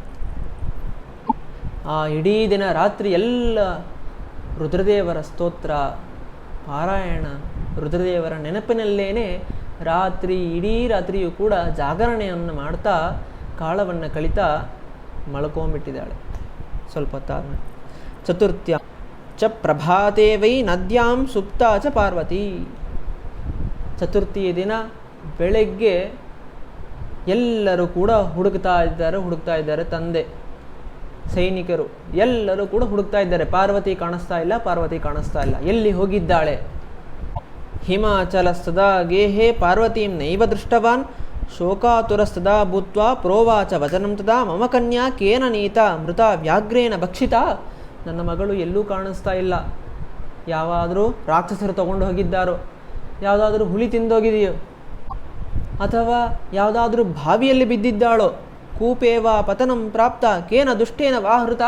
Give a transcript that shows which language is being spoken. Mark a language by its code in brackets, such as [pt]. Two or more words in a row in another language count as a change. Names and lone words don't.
[kn] ಆ ಇಡೀ ದಿನ ರಾತ್ರಿ ಎಲ್ಲ ರುದ್ರದೇವರ ಸ್ತೋತ್ರ ಪಾರಾಯಣ, ರುದ್ರದೇವರ ನೆನಪಿನಲ್ಲೇನೆ ಇಡೀ ರಾತ್ರಿಯೂ ಕೂಡ ಜಾಗರಣೆಯನ್ನು ಮಾಡ್ತಾ ಕಾಲವನ್ನು ಕಳೀತಾ ಮಲ್ಕೊಂಬಿಟ್ಟಿದ್ದಾಳೆ. ಸ್ವಲ್ಪ ಹೊತ್ತಾದ [sa] ಚತುರ್ಥ್ಯ ಚ ಪ್ರಭಾತೆ ವೈ ನದ್ಯಾಂ ಸುಪ್ತಾ ಚ ಪಾರ್ವತಿ. [kn] ಚತುರ್ಥಿಯ ದಿನ ಬೆಳಗ್ಗೆ ಎಲ್ಲರೂ ಕೂಡ ಹುಡುಕ್ತಾ ಇದ್ದಾರೆ. ತಂದೆ ಸೈನಿಕರು ಎಲ್ಲರೂ ಕೂಡ ಹುಡುಕ್ತಾ ಇದ್ದಾರೆ. ಪಾರ್ವತಿ ಕಾಣಿಸ್ತಾ ಇಲ್ಲ, ಎಲ್ಲಿ ಹೋಗಿದ್ದಾಳೆ? [sa] ಹಿಮಾಚಲಸ್ತದಾ ಗೇಹೇ ಪಾರ್ವತೀಂ ನೈವ ದೃಷ್ಟವಾನ್ ಶೋಕಾತುರಸ್ತದಾ ಭೂತ್ವಾ ಪ್ರೋವಾಚ ವಚನಂ ತದಾ ಮಮ ಕನ್ಯಾ ಕೇನ ನೀತಾ ಮೃತ ವ್ಯಾಘ್ರೇನ ಭಕ್ಷಿತ. [kn] ನನ್ನ ಮಗಳು ಎಲ್ಲೂ ಕಾಣಿಸ್ತಾ ಇಲ್ಲ. ಯಾವಾದರೂ ರಾಕ್ಷಸರು ತಗೊಂಡು ಹೋಗಿದ್ದಾರೋ, ಯಾವುದಾದ್ರೂ ಹುಲಿ ತಿಂದೋಗಿದೆಯೋ, ಅಥವಾ ಯಾವುದಾದ್ರೂ ಬಾವಿಯಲ್ಲಿ ಬಿದ್ದಿದ್ದಾಳೋ, [sa] ಕೂಪೇವ ಪತನಂ ಪ್ರಾಪ್ತ ಕೇನ ದುಷ್ಟೇನ ವಾಹೃತ.